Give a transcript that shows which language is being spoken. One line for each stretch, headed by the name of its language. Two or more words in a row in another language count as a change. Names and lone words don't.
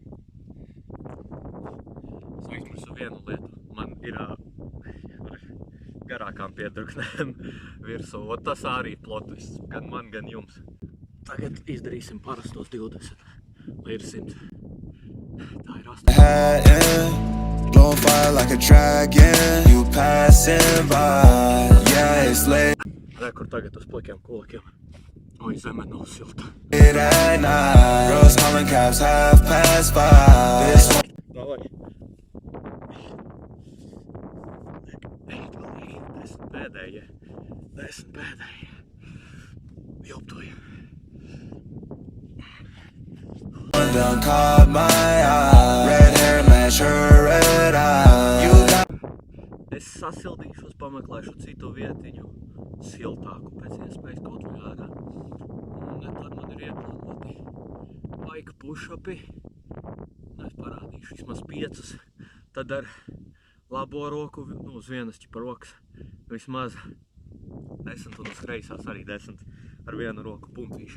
Latvian: Es aizmirsu vienu lietu. Man ir ar garākām piedurknēm virsū. Tas arī plotvists, gan man, gan jums. Tagad izdarīsim parastos 20, lai ir 100. Tā ir 8.
English: Blowing fire like a dragon. You passing by. Yeah, it's late.
Latvian: Kur tagad uz plikiem kulakiem. Oi, zeme nav silta.
English: Late at night. Girls calling cabs half past 5. This one.
Latvian: Davai. 10 pēdējie. 10 pēdējie. Joptoju.
English: Done caught my eye. Red hair match her red eye. You got.
Latvian: Es sasildīšos, pameklēšu citu vietiņu. Siltāku pēc iespējas kaut vai ārā. Un tad man ir ieplānoti laika push-upi. Es parādīšu vismaz 5. Tad ar labo roku, uz vienas ķipa rokas, vismaz 10 un uz kreisās arī 10 ar vienu roku pumpīšu.